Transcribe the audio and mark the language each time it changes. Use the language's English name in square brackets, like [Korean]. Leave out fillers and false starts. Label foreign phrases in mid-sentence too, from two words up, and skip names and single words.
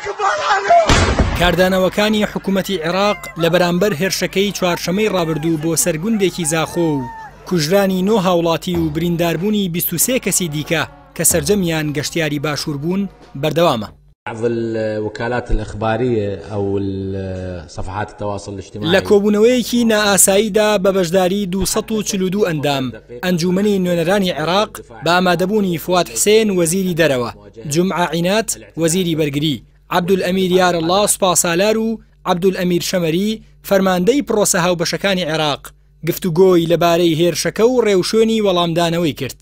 [Central Kurdish] کاردانەوەکانی حکوومەتی عێراق لە بەرامبەر هێرشەکەی چوارشەمەی ڕابردوو بۆ سەرگوندێکی زاخۆ و کوژرانی 9 هاوڵاتی و برینداربوونی 23 کەسی دیکە کە سەرجەمیان گەشتیاری باشوور بوون بەردەوامە. [Arabic] بعض الوكالات الإخبارية أو صفحات التواصل الاجتماعي [Central Kurdish] لە کۆبوونەوەیەکی نائاساییدا بە بەشداری 242 ئەندام ئەنجومەنی نوێنەرانی عێراق بە ئامادەبوونی فواد حسێن وەزیری دەرەوە، جومعە عینات وەزیری بەرگری، عەبدولئەمیر یارەڵڵا سوپاسالار و عەبدولئەمیر شەمەری فەرماندەی پرۆسە هاوبەشەکانی عێراق گفتوگۆی لەبارەی هێرشەکە و ڕێوشێنی وەڵامدانەوەی کرد.